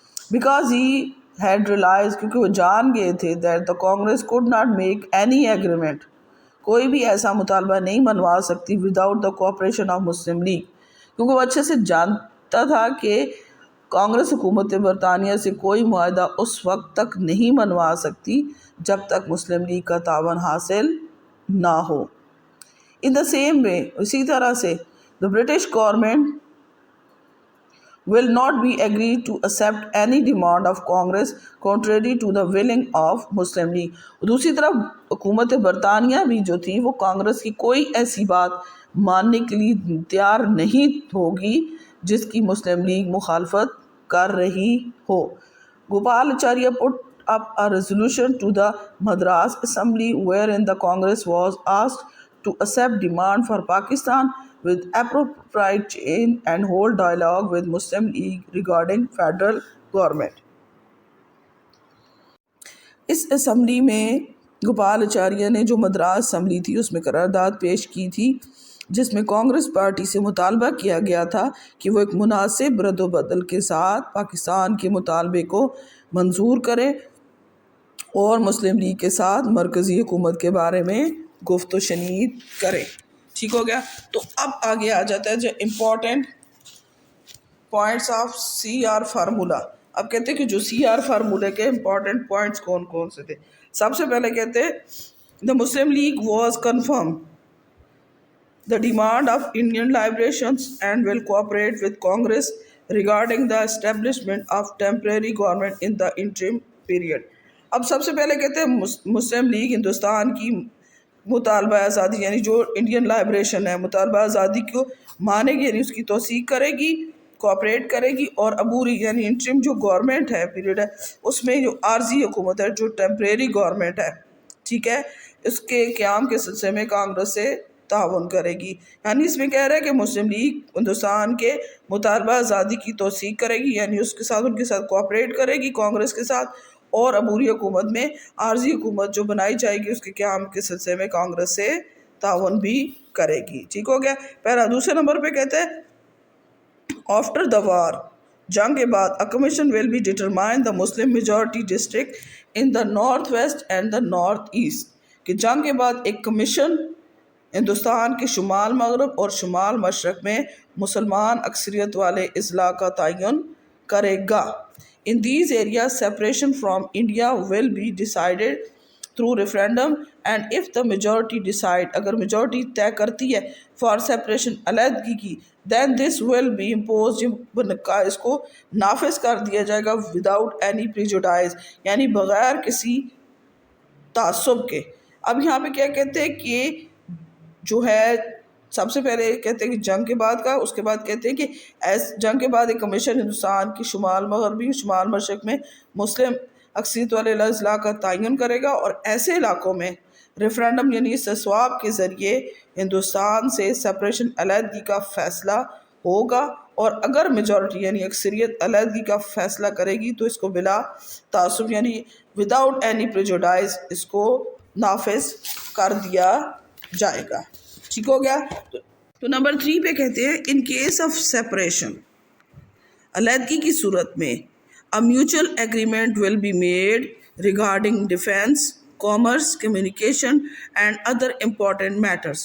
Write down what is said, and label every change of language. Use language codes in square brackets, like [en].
[en] because he had realise, [ur] کیونکہ وہ جان گئے تھے [en] that the Congress could not make any agreement, [ur] کوئی بھی ایسا مطالبہ نہیں منوا سکتی [en] without the cooperation of Muslim League, [ur] کیونکہ وہ اچھے سے جانتا تھا کہ کانگریس حکومت برطانیہ سے کوئی معاہدہ اس وقت تک نہیں منوا سکتی جب تک مسلم لیگ کا تعاون حاصل نہ ہو. [en] in the same way, [ur] اسی طرح سے [en] the British government will not be agreed to accept any demand of Congress contrary to the willing of Muslim League. [ur] دوسری طرف حکومت برطانیہ بھی جو تھی وہ کانگریس کی کوئی ایسی بات ماننے کے لیے تیار نہیں ہوگی جس کی مسلم لیگ مخالفت کر رہی ہو. [en] Gopal Acharya put up a resolution to the Madras Assembly wherein the Congress was asked to accept demand for Pakistan with appropriate change and hold dialogue with Muslim League regarding federal government. [ur] اس assembly میں گوپال اچاریہ نے جو Madras assembly تھی اس میں قرارداد پیش کی تھی جس میں کانگریس پارٹی سے مطالبہ کیا گیا تھا کہ وہ ایک مناسب رد و بدل کے ساتھ پاکستان کے مطالبے کو منظور کرے اور مسلم لیگ کے ساتھ مرکزی حکومت کے بارے میں گفت و شنید کرے. ٹھیک ہو گیا. تو اب آگے آ جاتا ہے جو important points of C R formula. اب کہتے ہیں کہ جو سی آر فارمولے کے امپورٹنٹ پوائنٹس کون کون سے تھے. سب سے پہلے کہتے ہیں [en] The Muslim League was confirm the demand of Indian liberations and will cooperate with Congress regarding the establishment of temporary government in the interim period. [ur] اب سب سے پہلے کہتے ہیں مسلم لیگ ہندوستان کی مطالبہ آزادی یعنی جو انڈین لائبریشن ہے مطالبہ آزادی کو مانے گی، یعنی اس کی توثیق کرے گی، کوآپریٹ کرے گی، اور عبوری یعنی انٹرم جو گورنمنٹ ہے پیریڈ ہے اس میں جو عارضی حکومت ہے جو ٹیمپریری گورنمنٹ ہے، ٹھیک ہے، اس کے قیام کے سلسلے میں کانگریس سے تعاون کرے گی. یعنی اس میں کہہ رہا ہے کہ مسلم لیگ ہندوستان کے مطالبہ آزادی کی توثیق کرے گی، یعنی اس کے ساتھ ان کے ساتھ کوآپریٹ کرے گی کانگریس کے ساتھ، اور عبوری حکومت میں عارضی حکومت جو بنائی جائے گی اس کے قیام کے سلسلے میں کانگریس سے تعاون بھی کرے گی. ٹھیک ہو گیا. پہلا. دوسرے نمبر پہ کہتے ہیں [en] after the war, [ur] جنگ کے بعد [en] a commission will be determine the Muslim majority district in the north west and the north east، [ur] کہ جنگ کے بعد ایک کمیشن ہندوستان کے شمال مغرب اور شمال مشرق میں مسلمان اکثریت والے اضلاع کا تعین کرے گا. [en] In these areas separation from India will be decided through referendum and if the majority decide، [ur] اگر [en] majority [ur] طے کرتی ہے [en] for separation [ur] علیحدگی کی، [en] then this will be imposed، [ur] اس کو نافذ کر دیا جائے گا [en] without any prejudice، [ur] یعنی بغیر کسی تعصب کے. اب یہاں پہ کیا کہتے ہیں کہ جو ہے سب سے پہلے کہتے ہیں کہ جنگ کے بعد کا، اس کے بعد کہتے ہیں کہ جنگ کے بعد ایک کمیشن ہندوستان کی شمال مغربی شمال مشرق میں مسلم اکثریت والے اضلاع کا تعین کرے گا، اور ایسے علاقوں میں ریفرینڈم یعنی استصواب کے ذریعے ہندوستان سے سپریشن علیحدگی کا فیصلہ ہوگا، اور اگر میجورٹی یعنی اکثریت علیحدگی کا فیصلہ کرے گی تو اس کو بلا تعصب یعنی [en] without any prejudice [ur] اس کو نافذ کر دیا جائے گا. ٹھیک ہو گیا. تو نمبر 3 پہ کہتے ہیں [en] in case of separation, [ur] علیحدگی کی صورت میں [en] a mutual agreement will be made regarding defense, commerce, communication and other important matters.